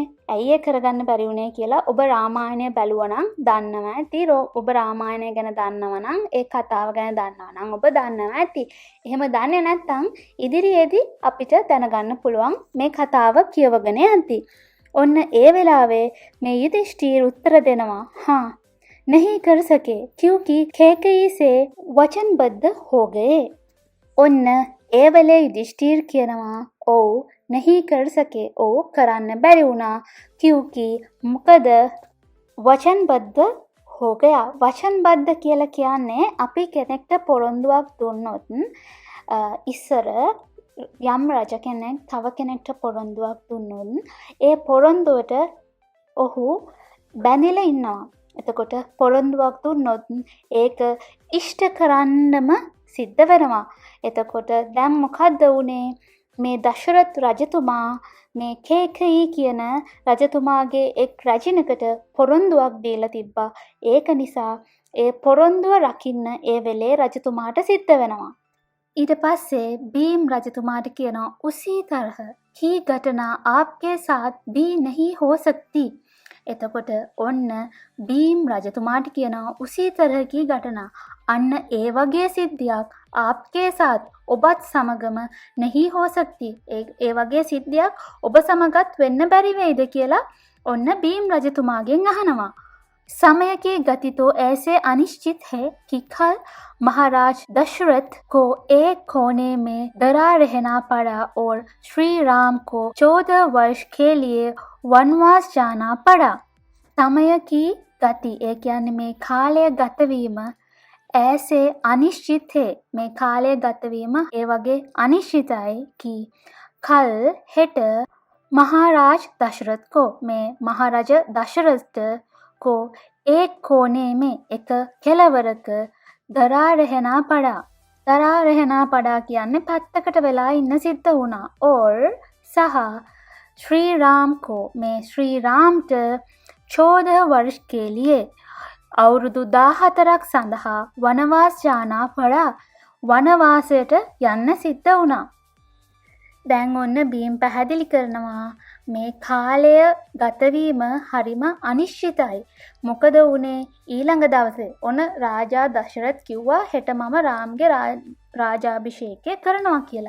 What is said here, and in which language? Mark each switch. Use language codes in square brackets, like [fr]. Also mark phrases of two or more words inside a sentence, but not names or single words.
[si] ඇයි ඒ කරගන්න බැරි වුණේ කියලා ඔබ රාමායනය බැලුවා නම් දන්නවා ඇති. ඔබ රාමායනය ගැන දන්නවා නම් ඒ කතාව ගැන දන්නවා නම් ඔබ දන්නවා ඇති. එහෙම දන්නේ නැත්නම් ඉදිරියේදී අපිට දැනගන්න පුළුවන් මේ කතාව කියවගෙන යද්දී. ඔන්න ඒ වෙලාවේ මේ [hi] युधिष्ठिर उत्तर देනවා हाँ नहीं कर सके क्योंकि कैकेयी से वचनबद्ध हो गए. [si] ඔන්න ඒ වෙලේ युधिष्ठिर කියනවා ඔව් [hi] नहीं कर सके [si] ඔව් කරන්න බැරි වුණා. [hi] क्योंकि මොකද वचनबद्ध हो गया. [si] वचनबद्ध කියලා කියන්නේ අපි කෙනෙක්ට පොරොන්දුවක් දුන්නොත් ඉස්සර යම් රජ කෙනෙක් තව කෙනෙක්ට පොරොන්දුවක් දුන්නොත් ඒ පොරොන්දුවට ඔහු බැඳිලා ඉන්නවා. එතකොට පොරොන්දුවක් දුන්නොත් ඒක ඉෂ්ට කරන්නම සිද්ධ වෙනවා. එතකොට දැන් මොකද්ද වුනේ? මේ දශරථ රජතුමා මේ කේකයි කියන රජතුමාගේ එක් රජිනකට පොරොන්දුවක් දීලා තිබ්බා. ඒක නිසා ඒ පොරොන්දුව රකින්න ඒ වෙලේ රජතුමාට සිද්ධ වෙනවා. ඊට පස්සේ भीम රජතුමාට කියනවා [hi] उसी तरह की घटना आपके साथ भी नहीं हो सकती. [si] එතකොට ඔන්න भीम රජතුමාට කියනවා [hi] उसी तरह की घटना [si] අන්න ඒ වගේ සිද්ධියක් [hi] आपके साथ [si] ඔබත් සමගම [hi] नहीं हो सकती. [si] ඒ වගේ සිද්ධියක් ඔබ සමගත් වෙන්න බැරි වෙයිද කියලා ඔන්න भीम රජතුමාගෙන් අහනවා. [hi] समय की गति तो ऐसे अनिश्चित है कि कल महाराज दशरथ को एक कोने में डरा रहना पड़ा और श्री राम को 14 वर्ष के लिए वनवास जाना पड़ा. समय की गति [si] ඒ කියන්නේ මේ කාලය ගතවීම [hi] ऐसे अनिश्चित है. [si] මේ කාලය ගතවීම ඒ වගේ අනිශ්චිතයි [hi] कि कल හෙට महाराज दशरथ को මේ महाराज दशरथ को एक कोने में एक [si] කෙළවරක දරා [hi] रहना पड़ा. [si] දරා [hi] रहना पड़ा [si] කියන්නේ පැත්තකට වෙලා ඉන්න සිද්ධ වුණා. [hi] और सह श्री राम को මේ श्री रामට 14 वर्ष के लिए [si] අවුරුදු 14ක් සඳහා වනවාස [hi] जाना पड़ा. [si] වනවාසයට යන්න සිද්ධ වුණා. දැන් ඔන්න බීම් පැහැදිලි කරනවා මේ කාලය ගතවීම හරිම අනිශ්චිතයි. මොකද වුණේ ඊළඟ දවසේ ඔන්න රාජා දශරත් කිව්වා හෙට මම රාම්ගේ රාජාභිෂේකය කරනවා කියලා.